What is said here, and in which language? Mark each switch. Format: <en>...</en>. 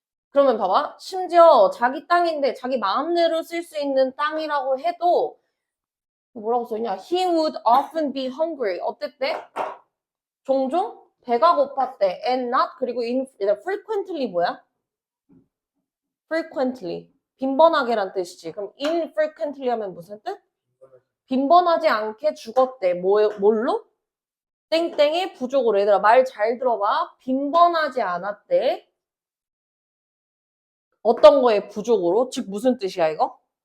<ko>그러면 봐봐. 심지어 자기 땅인데 자기 마음대로 쓸 수 있는 땅이라고 해도 뭐라고 써있냐?</ko> <en>He would often be hungry.</en> <ko>어땠대? 종종 배가 고팠대.</ko> <en>And not</en> <ko>그리고 frequently 뭐야? frequently. 빈번하게란 뜻이지. 그럼 infrequently 하면 무슨 뜻? 빈번하지 않게 죽었대. 뭘로? 땡땡의 부족으로. 얘들아 말 잘 들어봐. 빈번하지 않았대. 어떤 거에 부족으로? 즉 무슨 뜻이야 이거?</ko>